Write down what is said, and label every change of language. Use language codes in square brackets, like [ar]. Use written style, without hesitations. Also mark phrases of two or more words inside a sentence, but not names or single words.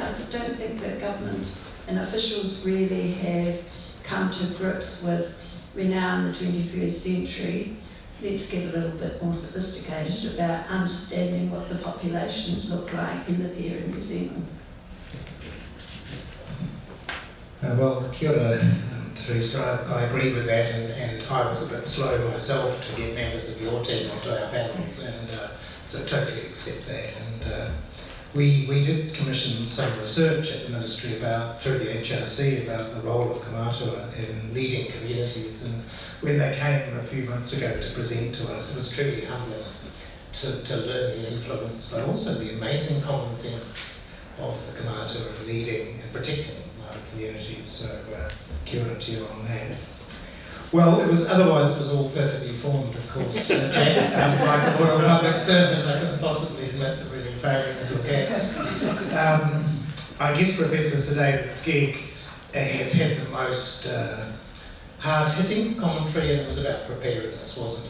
[en] I don't think that government and officials really have come to grips with, we're now in the 21st century, let's get a little bit more sophisticated about understanding what the populations look like and live here in New Zealand. Well, [mi] kia ora, [en] Teresa, I agree with that, and I was a bit slow myself to get members of your team onto our panels, and so totally accept that. And we did commission some research at the Ministry through the HRC about the role of Kamatua in leading communities, and when they came a few months ago to present to us, it was truly humbling to learn the influence, but also the amazing common sense of the Kamata of leading and protecting Māori communities. So [mi] kia ora [en] to you on that. Well, otherwise it was all perfectly formed, of course. Jack, like a royal public servant, I couldn't possibly admit the really failings or gaps. I guess Professor Sir David Skegg has had the most hard-hitting commentary, and it was about preparedness, wasn't it?